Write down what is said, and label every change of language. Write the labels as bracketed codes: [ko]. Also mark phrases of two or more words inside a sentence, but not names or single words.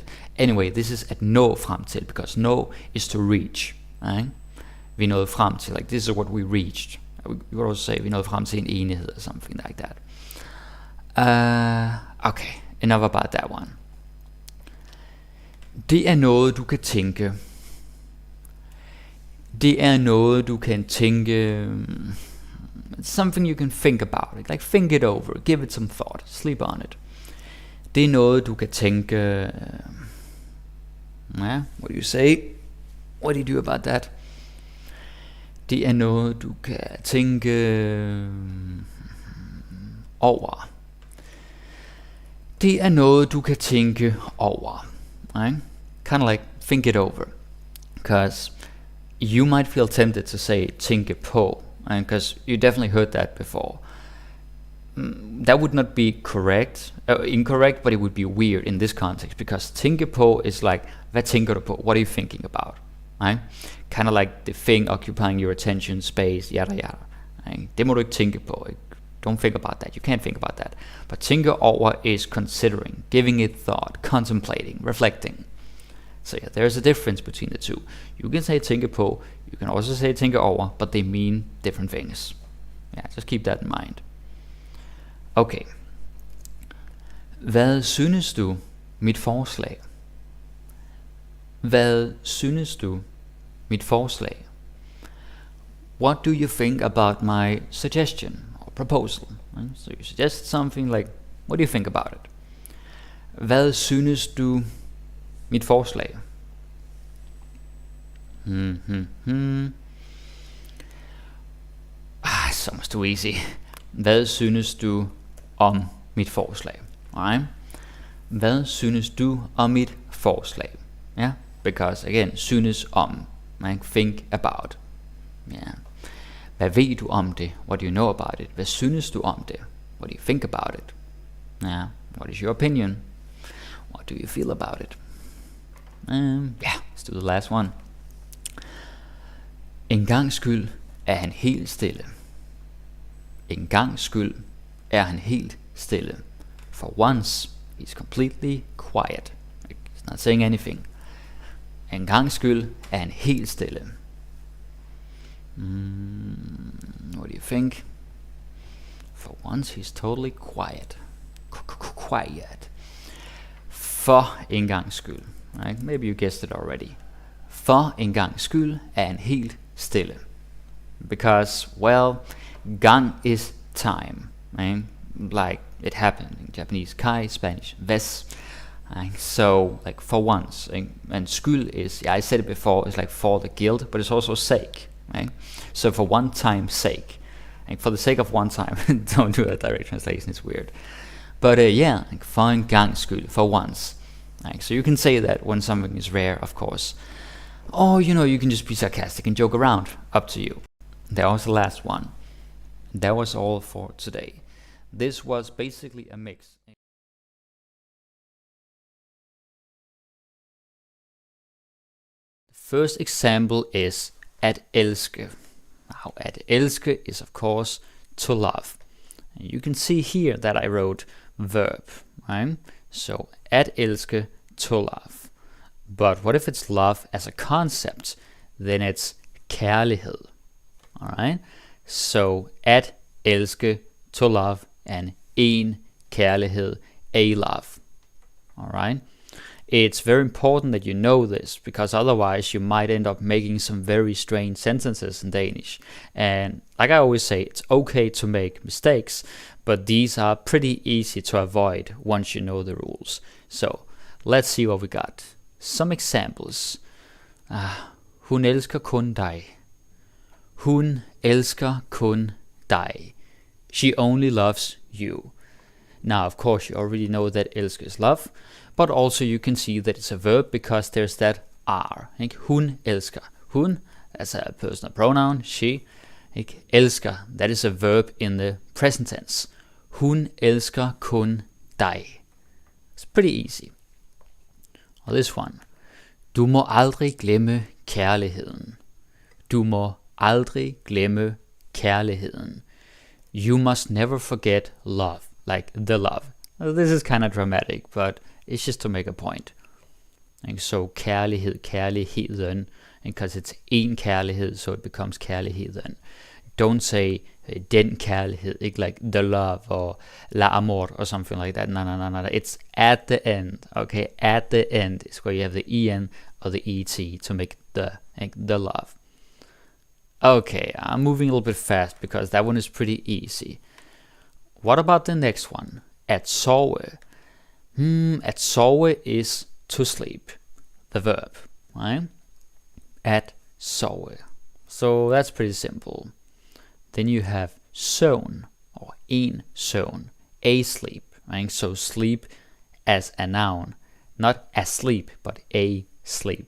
[en] Anyway, this is [da] at nå frem til, [en] because nå is to reach, right? [da] Vi nåede frem til, [en] like this is what we reached. We would also say [da] vi nåede frem til en enighed [en] or something like that. Okay, enough about that one. [da] Det er noget du kan tænke. Det er noget du kan tænke. [en] It's something you can think about. Like think it over, give it some thought, sleep on it. [da] Det er noget du kan tænke. [en] Yeah, what do you say? What do you do about that? [da] Det er noget du kan tænke over. Det er noget du kan tænke over. [en] Right? Kind of like think it over, because you might feel tempted to say [da] tænke på, [en] because you definitely heard that before. That would not be correct, incorrect, but it would be weird in this context, because [da] tænke på [en] is like, [da] hvad tænker du på? [en] What are you thinking about? Right? Kind of like the thing occupying your attention space, yada yada. Right? [da] Det må du ikke tænke på. Ikke? [en] Don't think about that. You can't think about that. But [da] tænke over [en] is considering, giving it thought, contemplating, reflecting. So yeah, there's a difference between the two. You can say [da] tænke på, [en] you can also say [da] tænke over, [en] but they mean different things. Yeah, just keep that in mind. Okay. [da] Hvad synes du mit forslag? Hvad synes du mit forslag? [en] What do you think about my suggestion or proposal? So you suggest something like, what do you think about it? [da] Hvad synes du mit forslag? [en] So much too easy. [da] Hvad synes du om mit forslag? [en] Alright? [da] Hvad synes du om mit forslag? [en] Yeah, because again, [da] synes om, [en] like think about. Yeah. [da] Hvad ved du om det? [en] What do you know about it? [da] Hvad synes du om det? [en] What do you think about it? Yeah. What is your opinion? What do you feel about it? Yeah, let's do the last one. [da] En gangs skyld er han helt stille. En gangs skyld er han helt stille. [en] For once, he's completely quiet. He's not saying anything. [da] En gangs skyld er han helt stille. [en] What do you think? For once, he's totally quiet. Quiet. [da] For en gangs skyld. [en] Right? Maybe you guessed it already. [da] For en gangs skyld er han helt stille. [en] Because, well, gang is time. Right? Like it happened in Japanese, kai, Spanish, ves. Right? So, like for once, and skyld is, yeah, I said it before, it's like for the guilt, but it's also sake. Right? So for one time's sake, like for the sake of one time, don't do a direct translation, it's weird. But yeah, like for [da] en gangs skyld, [en] for once. Like, so you can say that when something is rare, of course. Or, you know, you can just be sarcastic and joke around, up to you. That was the last one. That was all for today. This was basically a mix. The first example is [da] at elske. [en] Now, [da] at elske [en] is of course to love. And you can see here that I wrote verb, right? So [da] at elske, [en] to love. But what if it's love as a concept? Then it's kærlighed. Alright? So [da] at elske, [en] to love, and [da] en kærlighed, [en] a love. Alright? It's very important that you know this, because otherwise you might end up making some very strange sentences in Danish. And like I always say, it's okay to make mistakes, but these are pretty easy to avoid once you know the rules. So let's see what we got. Some examples. [da] Hun elsker kun dig. Hun elsker kun dig. [en] She only loves you. Now, of course, you already know that elsker is love, but also you can see that it's a verb because there's that R. [da] Hun elsker. [en] Hun, that's a personal pronoun, she. Elsker, that is a verb in the present tense. [da] Hun elsker kun dig. [en] It's pretty easy. Or this one. [da] Du må aldrig glemme kærligheden. Du må aldrig glemme kærligheden. [en] You must never forget love, like the love. This is kind of dramatic, but it's just to make a point. And so [da] kærlighed, kærligheden, [en] because it's [da] en kærlighed, [en] so it becomes kærligheden. Don't say [da] den kærlighed, [en] like the love or [es] la amor [en] or something like that. No. It's at the end. Okay, at the end is where you have the en or the et to make the love. Okay, I'm moving a little bit fast because that one is pretty easy. What about the next one? [da] At sove. At sove [en] is to sleep, the verb, right? [da] At sove. [en] So that's pretty simple. Then you have søvn, or [da] en søvn, [en] a sleep, right? So sleep as a noun, not asleep, but a sleep.